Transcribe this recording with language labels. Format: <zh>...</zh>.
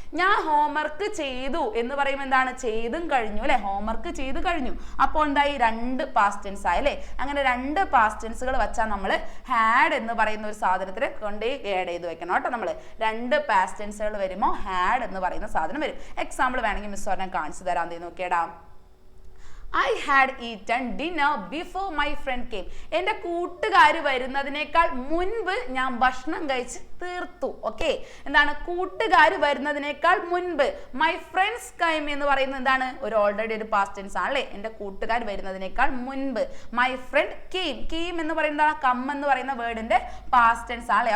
<ml>ഞാൻ ഹോംവർക്ക് ചെയ്തു എന്ന് പറയുമ്പോൾ എന്താണ്, ചെയ്തും കഴിഞ്ഞു അല്ലെ, ഹോംവർക്ക് ചെയ്ത് കഴിഞ്ഞു. അപ്പോൾ എന്തായി, രണ്ട് പാസ്റ്റ് ടെൻസ് ആയി അല്ലെ. അങ്ങനെ രണ്ട് പാസ്റ്റ് ടെൻസുകൾ വെച്ചാൽ നമ്മൾ ഹാഡ് എന്ന് പറയുന്ന ഒരു സാധനത്തിന് കൊണ്ട് ആഡ് ചെയ്ത് വെക്കണം കേട്ടോ. നമ്മൾ രണ്ട് പാസ്റ്റ് ടെൻസുകൾ വരുമ്പോൾ ഹാഡ് എന്ന് പറയുന്ന സാധനം വരും. എക്സാമ്പിൾ വേണമെങ്കിൽ മിസ് പറഞ്ഞാൽ കാണിച്ചു തരാം. എന്ത് നോക്കിയടാ,</ml> <en>I had eaten dinner before my friend came.</en> <ml>എൻ്റെ കൂട്ടുകാർ വരുന്നതിനേക്കാൾ മുൻപ് ഞാൻ ഭക്ഷണം കഴിച്ച് തീർത്തു. ഓക്കെ, എന്താണ്, കൂട്ടുകാർ വരുന്നതിനേക്കാൾ മുൻപ്. മൈ ഫ്രണ്ട്സ് കൈം എന്ന് പറയുന്നത് എന്താണ്, ഒരു ഓൾറെഡി ഒരു പാസ്റ്റ് ടെൻസ് ആണല്ലേ. എൻ്റെ കൂട്ടുകാർ വരുന്നതിനേക്കാൾ മുൻപ്. മൈ ഫ്രണ്ട് കെയിം, കെയിം എന്ന് പറയുന്നത് കം എന്ന് പറയുന്ന വേർഡിന്റെ പാസ്റ്റ് ടെൻസ് ആണല്ലേ.</ml>